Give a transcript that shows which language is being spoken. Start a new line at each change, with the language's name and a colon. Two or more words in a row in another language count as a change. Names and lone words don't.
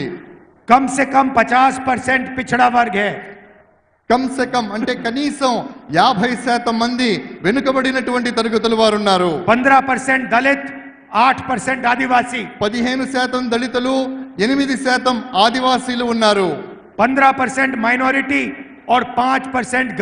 Hindi: कम से कम 50% पिछड़ा वर्ग है. कम से कम
Telugu: అంటే కనీసం 50% మంది వెనుకబడినటువంటి తరగతుల వారు ఉన్నారు.
Hindi: 15% दलित, 8% आदिवासी.
Telugu: 15% దళితులు, 8% ఆదివాసీలు ఉన్నారు.
Hindi: 15% माइनॉरिटी और 5%